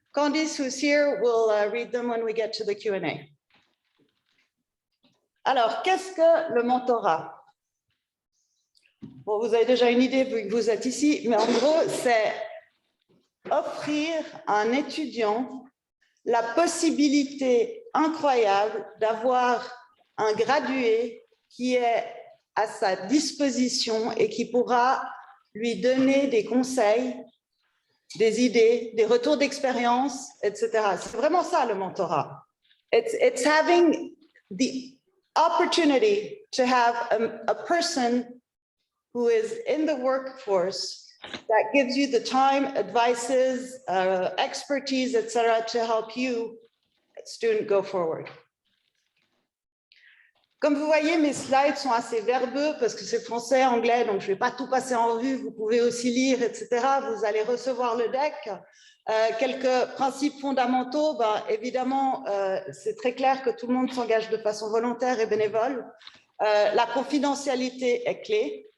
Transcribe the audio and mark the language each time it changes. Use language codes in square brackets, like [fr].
[en] Candice, who's here, will read them when we get to the Q&A. [fr] Alors, qu'est-ce que le mentorat? Bon, vous avez déjà une idée vu que vous êtes ici, mais en gros, c'est offrir à un étudiant la possibilité incroyable d'avoir un gradué qui est à sa disposition et qui pourra lui donner des conseils, des idées, des retours d'expérience, etc. C'est vraiment ça le mentorat. [en] It's having the opportunity to have a person who is in the workforce that gives you the time, advices, expertise, etc., to help you, student, go forward. [fr] Comme vous voyez, mes slides sont assez verbeux parce que c'est français, anglais, donc je ne vais pas tout passer en revue. Vous pouvez aussi lire, etc. Vous allez recevoir le deck. Quelques principes fondamentaux. Évidemment, c'est très clair que tout le monde s'engage de façon volontaire et bénévole. La confidentialité est clé.